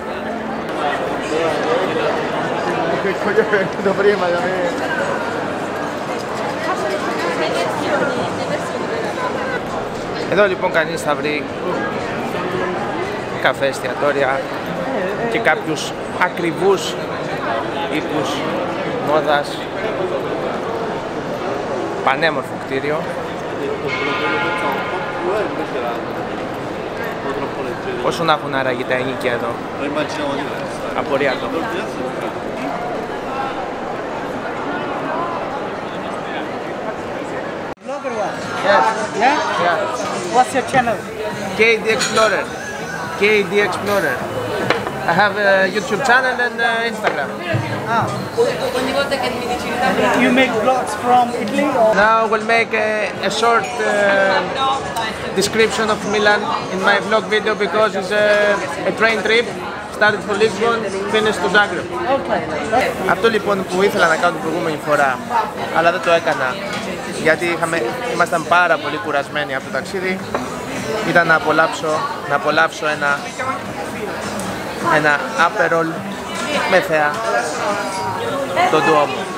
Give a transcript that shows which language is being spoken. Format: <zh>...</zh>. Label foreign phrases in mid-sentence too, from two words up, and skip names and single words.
<el>Εδώ λοιπόν κανείς θα βρει καφέ, εστιατόρια και κάποιους ακριβούς οίκους μόδας. Πανέμορφο κτίριο. Πόσο να έχουν άραγε τα ενοίκια εδώ? Απορία το.</el> <en>Yes. Yeah? Yeah. What's your channel? KD Explorer. KD Explorer. I have a YouTube channel and Instagram. Ah. You make vlogs from Italy or? Now we'll make a short description of Milan in my vlog video, because it's a train trip. Started from Lisbon, finished to Zagreb. Okay.</en> <el>Αυτό λοιπόν που ήθελα να κάνω την προηγούμενη φορά, αλλά δεν το έκανα, γιατί ήμασταν πάρα πολύ κουρασμένοι από το ταξίδι, ήταν να απολαύσω ένα Aperol με θέα, το Duomo.</el>